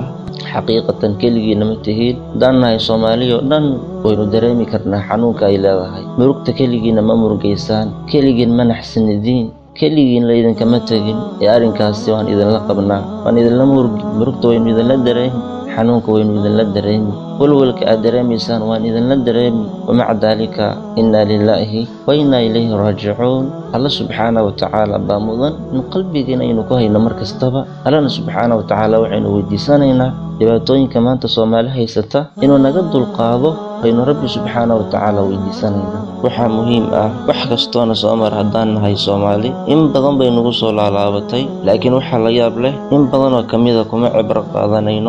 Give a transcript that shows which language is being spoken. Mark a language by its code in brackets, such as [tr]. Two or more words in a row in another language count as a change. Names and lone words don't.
[so] xaqiiqatan keligiina ma tihiin. dannahay Soomaaliyo dhan waynu dareemi karnaa xanuunka ay leedahay. murugta keligiina ma murugaysaan, keligiin ma naxsanidiin, keligiin laydinkama tegin. arrinkaasi waan idinla qabnaa, waan idinla murugta waynu idinla dareemi, xanuunka waynu idinla dareemi, walwalka aad dareemaysaan waan idinla dareemi. [ar] ومع ذلك إنا لله وإنا إليه راجعون. [so] Allah [ar] سبحانه وتعالى [so] baa mudan in qalbigeena aynu ku hayno mar kastaba. Allahna [ar] سبحانه وتعالى [so] waxaynu weydiisanaynaa dhibaatooyinka maanta Soomaali haysata inuu naga dulqaado. aynu Rabbi [ar] سبحانه وتعالى [so] weydiisanaynaa. waxaa muhiim ah wax kastoona soo mar haddaan nahay Soomaali in badan bay nagu soo laalaabatay, laakiin waxaa la yaab leh in badan oo kamida kuma cibro qaadanayno.